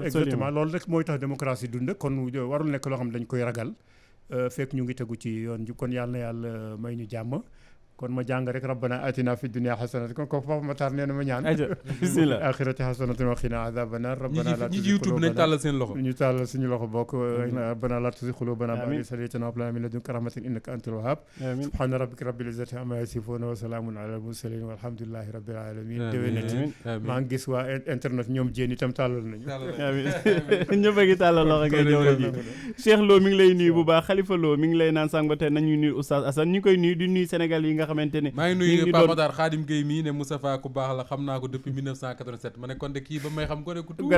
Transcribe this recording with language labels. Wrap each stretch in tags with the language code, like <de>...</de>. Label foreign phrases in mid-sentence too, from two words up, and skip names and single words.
<wo>exactement loolu rek mooy tax démocratie dund kon warul nekk loo xam ne dañ koy ragal fekk ñu ngi tegu ci yoon ji kon yàlla na yàlla may ñu jàmm. kon ma jàng rek</wo> <ar>ربنا آتنا في الدنيا حسنة</ar> <wo>kon ko Papa Makhtar nee na ma ñaan</wo> <ar>بسم الله الآخرة حسنة وقنا عذاب النار ربنا لا تزغ</ar> <wo>YouTube nañ tàllal seen loxo ñu tàllal suñu loxo bokk</wo> <ar>ربنا لا تزغ قلوبنا بعد إذ هديتنا وهب لنا من لدنك رحمة إنك أنت الوهاب سبحان ربك رب العزة عما يصفون وسلام على المرسلين والحمد لله رب العالمين</ar> <wo>déwénati maa ngi gis waa internet ñoom jéen itam tàllal nañu ñëpp a ngi tàllal loxo ngay jamono ji Cheikh Lo mi ngi lay nuyu bu baax Khalifa Lo mi ngi lay naan sànq ba tey nañu nuyu Oustaz Assane ñu koy nuyu di nuyu Sénégal yi nga xamante ne maa ngi nuyu Pape Makhtar Khadim Gueye mii ne Moustapha ku baax la xam naa ko depuis 1987 ma ne kon de kii ba may xam ko ne ku tuuti</wo>